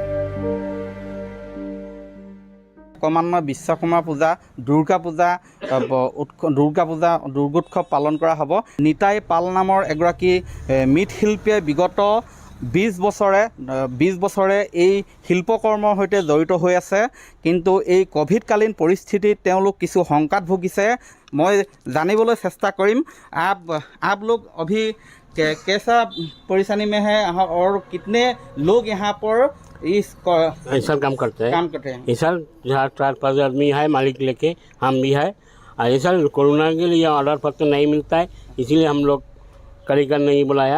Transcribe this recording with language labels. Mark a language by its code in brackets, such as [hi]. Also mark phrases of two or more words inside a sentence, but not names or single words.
[as] ক্ৰমান্বয়ে বিশ্বকৰ্মা পূজা, দুৰ্গা পূজা, দুৰ্গোৎসৱ পালন কৰা হ'ব। নিতাই পাল নামৰ এগৰাকী মৃৎশিল্পীয়ে বিগত 20 বছৰে এই শিল্পকৰ্মৰ সৈতে জড়িত হৈ আছে, কিন্তু এই কোভিডকালীন পৰিস্থিতিত তেওঁলোক কিছু শংকাত ভুগিছে। মই জানিবলৈ চেষ্টা কৰিম। [hi] आप लोग अभी कैसा परेशानी में है और कितने लोग यहाँ पर ऐसा काम करते हैं? ऐसा 4-5 आदमी है, मालिक लेके हम भी है। ऐसा कोरोना के लिए ऑर्डर पत्र नहीं मिलता है, इसीलिए हम लोग कारीगर नहीं बुलाया।